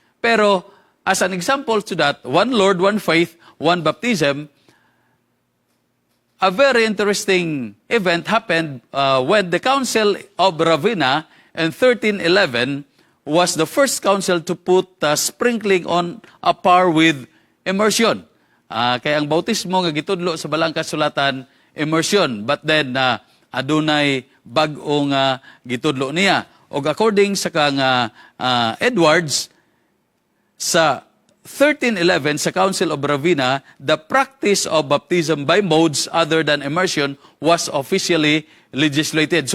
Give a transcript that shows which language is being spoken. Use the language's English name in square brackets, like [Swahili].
[English] Pero as an example to that, one Lord, one faith, one baptism, a very interesting event happened when the Council of Ravenna in 1311 was the first council to put sprinkling on a par with immersion. [Cebuano] Kaya ang bautismo nga gitudlo sa Balaang Kasulatan, immersion. [English] But then, [Cebuano] adunay bag-o nga gitudlo niya. [English] O according [Cebuano] sa kang Edwards, sa 1311 sa [English] Council of Ravenna, the practice of baptism by modes other than immersion was officially legislated.